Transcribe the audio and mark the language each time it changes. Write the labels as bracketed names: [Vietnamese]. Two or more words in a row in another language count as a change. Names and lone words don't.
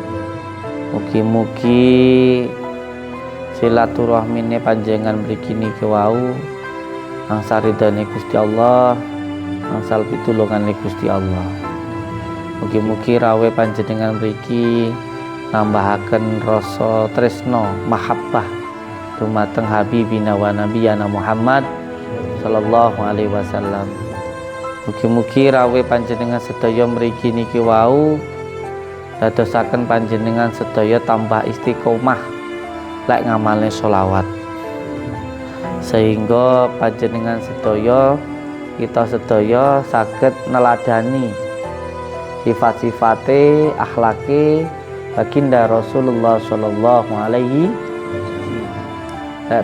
[Javanese] Mugi-mugi silaturahmine panjenengan mriki niki wau angsal ridhone Gusti Allah, angsal pitulungane Gusti Allah. Mugi-mugi rawuh panjenengan mriki nambahaken rasa tresno mahabbah dumateng [Arabic] حبيبنا ونبينا محمد صلى الله عليه وسلم. [Javanese] Mugi-mugi rawuh panjenengan sedaya mriki niki wau dadosaken panjenengan sedaya tambah istiqomah lek ngamalne sholawat, sehingga panjenengan sedaya kita sedaya saged neladani sifat-sifate akhlake baginda Rasulullah [Arabic] صلى الله عليه وسلم.